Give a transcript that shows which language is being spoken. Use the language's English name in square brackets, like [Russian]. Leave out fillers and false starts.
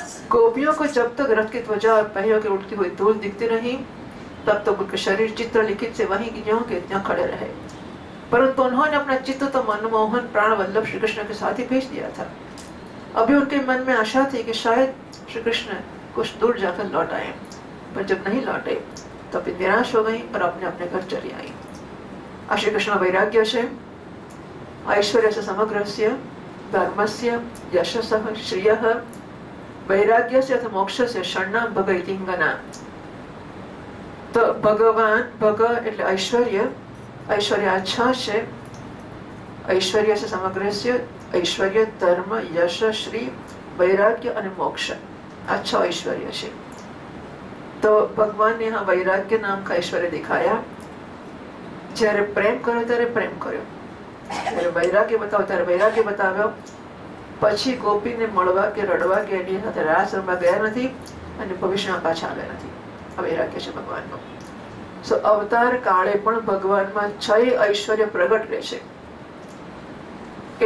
[Hindi] गोपियों को जब तक रथ की ध्वजा और पहियों की उड़ती हुई धूल दिखती रही तब तक उनके शरीर चित्र लिखित से वहीं ज्यों के त्यों खड़े रहे, परंतु उन्होंने अपना चित्त तो मनमोहन प्राण वल्लभ श्री कृष्ण के साथ ही भेज दिया था। अभी उनके मन में आशा थी कि शायद श्री कृष्ण कुछ दूर जाकर लौट आए, पर जब नहीं लौटे तब तो निराश हो गई और अपने अपने घर चली आई। [Sanskrit] श्री कृष्ण वैराग्य से ऐश्वर्यस्य समग्रस्य धर्मस्य यशसः श्रियः वैराग्यस्य अथ मोक्षस्य शरणां भग इति हिंगना। [Gujarati] तो भगवान भग એટલે ऐश्वर्य अच्छा છે, [Sanskrit] ऐश्वर्यस्य समग्रस्य [Gujarati] ऐश्वर्य धर्म यश श्री वैराग्य અને मोक्ष अच्छा ऐश्वर्य છે। [Hindi] तो भगवान ने यहाँ वैराग्य नाम का ऐश्वर्य दिखाया। [Gujarati] જ્યારે પ્રેમ કર્યો ત્યારે પ્રેમ કર્યો, ત્યારે વૈરાગ્ય બતાવો ત્યારે વૈરાગ્ય બતાવ્યો। પછી ગોપીને મળવા કે રડવા કે એની સાથે રાસ રમવા ગયા નથી અને ભવિષ્યમાં પાછા આવ્યા નથી। આ વૈરાગ્ય છે ભગવાનનો। સો અવતાર કાળે પણ ભગવાનમાં 6 ઐશ્વર્ય પ્રગટ રહે છે।